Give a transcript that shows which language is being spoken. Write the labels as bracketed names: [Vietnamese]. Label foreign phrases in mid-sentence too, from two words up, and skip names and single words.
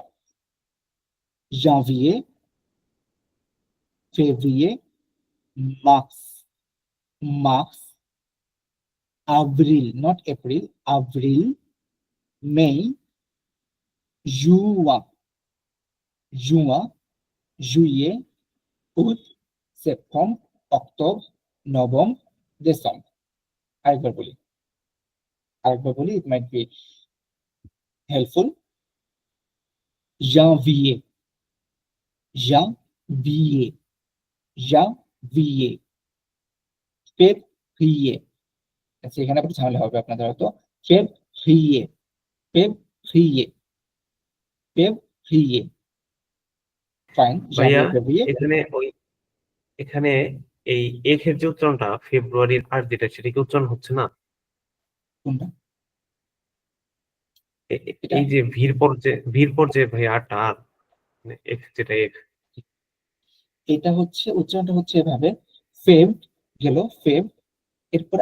[French] janvier, février, mars, mars, avril, [English] not April, [French] avril, mai, juin, juin, juillet, août, septembre, octobre, novembre, décembre. [Bangla] আরেকবার বলি, [English] it might be helpful. [French] janvier, janvier, janvier, février। [Bangla] আচ্ছা, এখানে একটু ঝামেলা হবে আপনাদের হয়তো। [French] février, février, février. Fine. [Bangla] ভাইয়া [French] Janvier, février. [Bangla] এখানে এই এর যে উচ্চারণটা ফেব্রুয়ারির আর যেটা সেটা কি উচ্চারণ হচ্ছে না? কোনটা? এটা? এই যে ভিড় পর যে ভাই আরটা আর মানে যেটা এটা হচ্ছে উচ্চারণটা হচ্ছে এভাবে, ফেভ গেল, ফেভ, এরপর